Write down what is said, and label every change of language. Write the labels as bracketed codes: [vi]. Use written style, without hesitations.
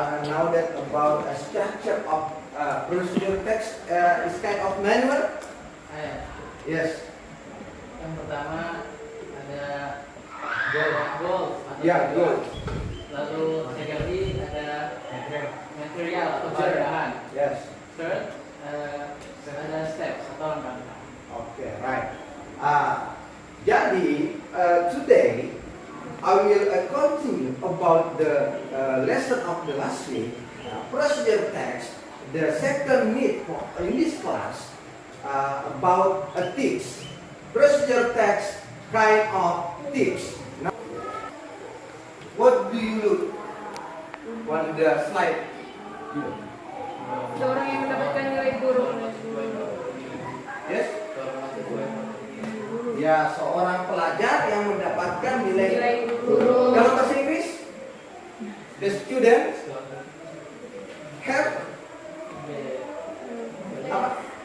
[en] Now that about a structure of procedure text is kind of manual? Yes. [id] Yang pertama ada goals atau [en] Yeah, [id] tujuan. [en] goals. [id] Lalu [en] secondly [id] ada material atau bahan. [en] Yes. Third [id] ada steps atau langkah. [en] Okay, right. [id] Jadi [en] today I will continue about the lesson of the last week, procedure text. The second meet in this class about a tips, procedure text kind of tips. Now, what do you look on the slide? [id] Seorang yang mendapatkan nilai buruk. [en] Yes. [id] Ya, seorang pelajar yang mendapatkan nilai buruk. Dalam bahasa Inggris, [en] the student have [id] apa?